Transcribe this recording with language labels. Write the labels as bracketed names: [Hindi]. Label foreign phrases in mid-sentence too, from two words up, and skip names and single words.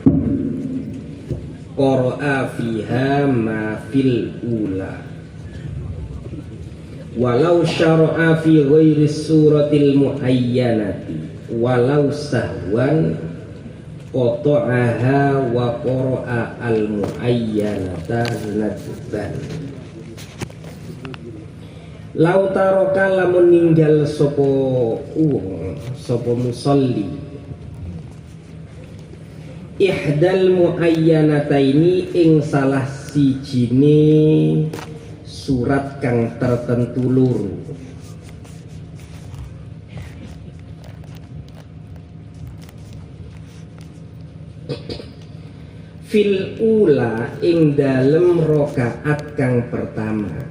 [Arabic] قرأ فيها ما في الأولى ولو شرع في غير السورة المعينة ولو سهوا قطعها وقرأ المعينة ندبا. لو ترك [Javanese] lamun ninggal sapa wong sapa musolli [Arabic] إحدى المعينتين [Javanese] ing salah sijine surat kang tertentu loro. [Arabic] في الأولى [Javanese] ing dalem rakaat kang pertama